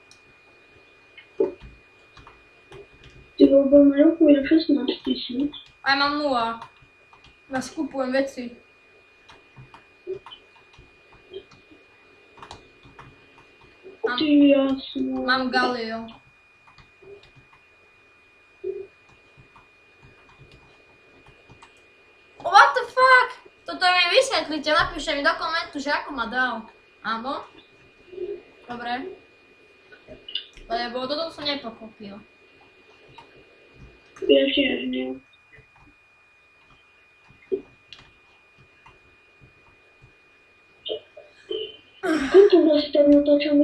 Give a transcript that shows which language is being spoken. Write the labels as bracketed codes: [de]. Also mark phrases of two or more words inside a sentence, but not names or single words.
[sk] Ty vôbec na roku je 16 000. A ja mám 0. Ja skupujem veci. Ty jasno. Mám Galio. [en] What the fuck? [sk] Toto mi vysvetlite, napíšte mi do komentu, že ako ma dal. Áno? Dobre. Lebo toto som nepochopil. Ja tiež nie. Koľko vlastne tam natáčame?